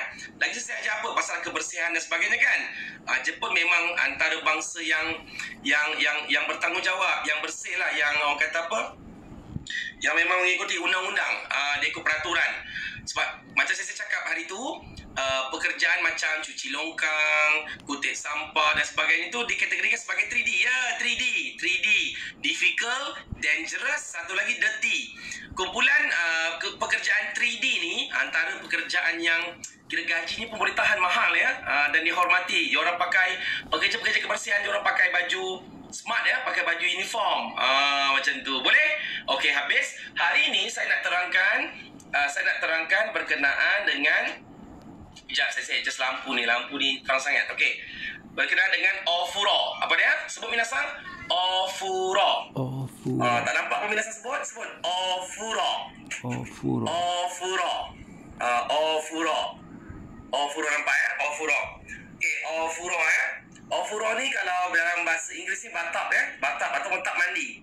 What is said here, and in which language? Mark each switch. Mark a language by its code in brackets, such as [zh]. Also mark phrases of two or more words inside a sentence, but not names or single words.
[ms] Lagi saya ajar apa pasal kebersihan dan sebagainya kan. Jepun memang antara bangsa yang bertanggungjawab, yang bersih lah, yang orang kata apa? Yang memang mengikuti undang-undang, dia ikut peraturan. Sebab macam saya cakap hari tu, pekerjaan macam cuci longkang, kutip sampah dan sebagainya itu dikategorikan sebagai 3D ya. [en] 3D difficult, dangerous, [ms] satu lagi dirty. Kumpulan pekerjaan 3D ni antara pekerjaan yang kira gajinya pemerintahan mahal ya, dan dihormati. Diorang pakai, pekerja-pekerja kebersihan diorang pakai baju smart ya, pakai baju uniform macam tu. Boleh? Okey, habis. Hari ni saya nak terangkan berkenaan dengan, sekejap saya adjust lampu ni terang sangat. Okey, berkenaan dengan ofuro. Apa dia? Sebut minasan. Ofuro. Tak nampak pun minasan sebut ofuro. Ofuro nampak ya? Ofuro. Okey, ofuro ya. Ofuro ni kalau dalam bahasa Inggeris ni bathtub ya. Bathtub ataupun tak mandi.